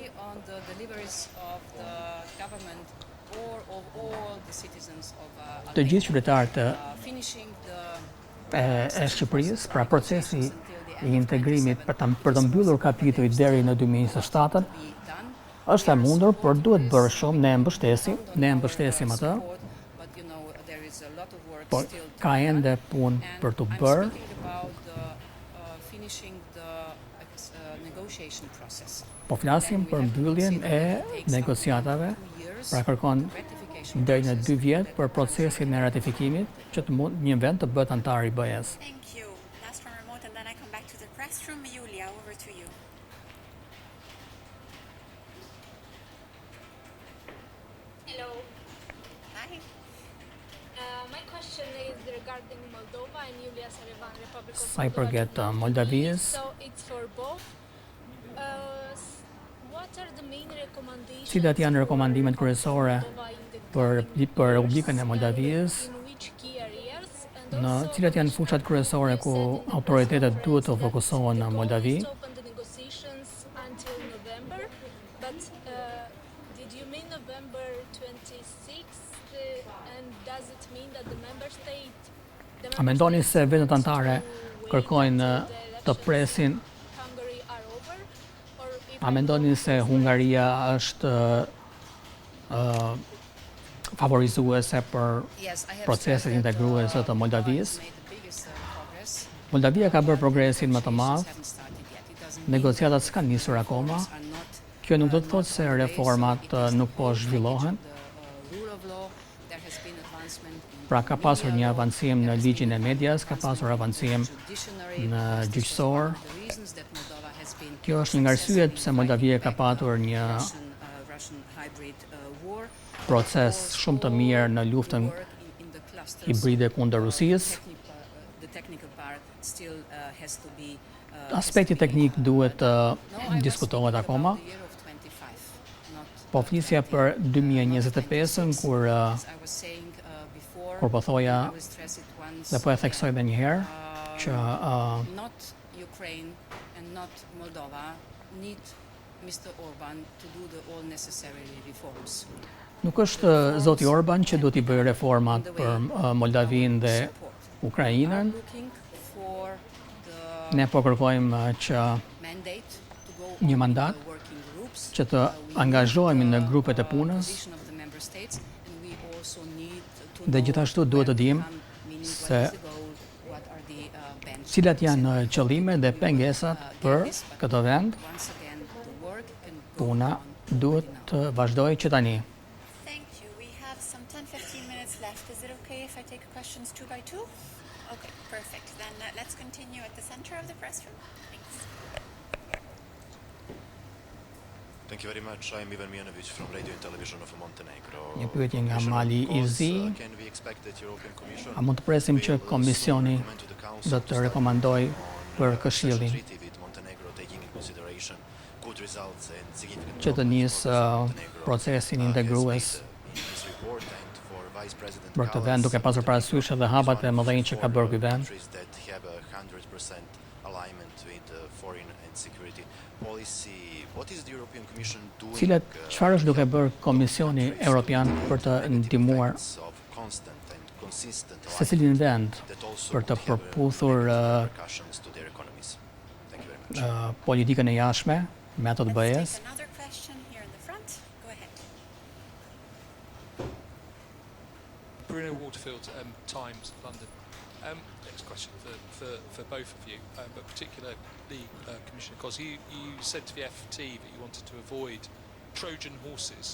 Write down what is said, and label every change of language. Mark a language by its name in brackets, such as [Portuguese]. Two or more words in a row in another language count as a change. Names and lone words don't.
[Albanian] të gjithë qytetarët e Shqipërisë, pra procesi i integrimit për të mbyllur kapitujt deri në 2027 është e mundur, por duhet bërë shumë, ne e mbështesim atë, por ka ende punë për të bërë. Po flasim për mbylljen e negociatave Pra kërkon deri në 2 vjet për procesin e ratifikimit që të mund një vend të bëhet antar i BE-s. [English] Thank you. Last from remote, and then I come back to the press room. Julia, over to you. Hello. Hi. My question is regarding Moldova and Julia Sarevan, Republic of [Albanian] Sa I përket Moldavisë, [English] So it's for both. What are the main recommendations? [Albanian] cilat janë rekomandimet kryesore për Republikën e Moldavisë, [English] In which key areas? And [Albanian] në [English] also, [Albanian] cilat janë fushat kryesore ku autoritetet duhet të fokusohen në Moldavi. [English] to open the negotiations until November, but did you mean November 26th? And does it mean that the member state? [Albanian] A mendoni se vendet anëtare kërkojnë të presin? [English] Hungary are over, or if [Albanian] A mendoni se Hungaria është favorizuese për [English] Yes, I have [Albanian] proceset [English] stressed that, [Albanian] integruese të Moldavisë? [English] made the biggest progress. [Albanian] Moldavia ka bërë progresin më të madh, [English] Haven't started yet. It doesn't [Albanian] negociatat s'kan nisur akoma. [English] are not [Albanian] Kjo nuk do të thotë se reformat nuk po zhvillohen. [English] the rule of law. There has been advancement in [Albanian] Pra ka pasur një avancim në ligjin e medias, ka pasur avancim [English] judiciary. [Albanian] në gjyqësor. [English] The reasons that Moldova has been [Albanian] Kjo është një nga arsyet pse Moldavia ka patur një [English] Russian hybrid war. [Albanian] proces shumë të mirë në luftën [English] Work in the clusters. [Albanian] hibride kundër Rusisë. [English] The technical part still has to be [Albanian] Aspekti teknik duhet të diskutohet akoma. [English] the year of 25, not [Albanian] Po flisja për 2025-ën kur [English] as I was saying before. [Albanian] kur po thoja [English] I will stress it once [Albanian] dhe po e theksoj edhe një herë që [English] not Ukraine and not Moldova need Mr. Orban to do the all necessary reforms. [Albanian] nuk është zoti Orban që duhet I bëjë reformat për Moldavinë dhe Ukrainën. [English] Looking for the [Albanian] Ne po kërkojmë që [English] mandate to go [Albanian] një [English] on [Albanian] mandat [English] the working groups. [Albanian] që të angazhohemi në grupet e punës [English] Position of the member states, and we also need to [Albanian] dhe [English] know [Albanian] gjithashtu duhet të dim [English] meaning [Albanian] se [English] what is the goal, what are the benchmarks. [Albanian] cilat janë qëllime dhe pengesat për këtë vend. [English] Once again, the work can go [Albanian] Puna [English] on [Albanian] duhet të vazhdojë që tani. [English] Thank you. We have some 10-15 minutes left. Is it okay if I take questions 2 by 2? Okay, perfect. Then let's continue at the center of the press room. Thanks. Thank you very much. I'm Ivan Mijanovic from Radio and Television of Montenegro. [Albanian] Një pyetje nga [English] Commissioner, [Albanian] Mali [English] of I course, [Albanian] Zi. [English] Can we expect that European Commission [Albanian] A mund të presim që [English] will [Albanian] Komisioni [English] soon recommend to the Council [Albanian] do [English] to [Albanian] të [English] start [Albanian] rekomandoj për [English] on [Albanian] Këshillin [English] treaty with Montenegro, taking in consideration good results and significant [Albanian] që të [English] progress [Albanian] nisë [English] Montenegro [Albanian] procesin [English] has [Albanian] integrues [English] made in this report, and for Vice President [Albanian] për këtë [English] Kallas, [Albanian] vend, duke pasur parasysh edhe hapat e mëdhenj që ka bërë ky vend. [English] countries that have 100% alignment with foreign and security policy. What is the European Commission doing? [Albanian] Çfarë është duke bërë Komisioni Evropian për të ndihmuar [English] of constant and consistent [Albanian] secilin vend [English] that also [Albanian] për të [English] could have [Albanian] përputhur [English] repercussions to their economies? Thank you very much. [Albanian] politikën e jashtme me ato të BE-s. [English] Take another question here in the front. Go ahead. Bruno Waterfield, Times, London. Next question for both of you, but particularly Commissioner Cos. You said to the FT that you wanted to avoid Trojan horses.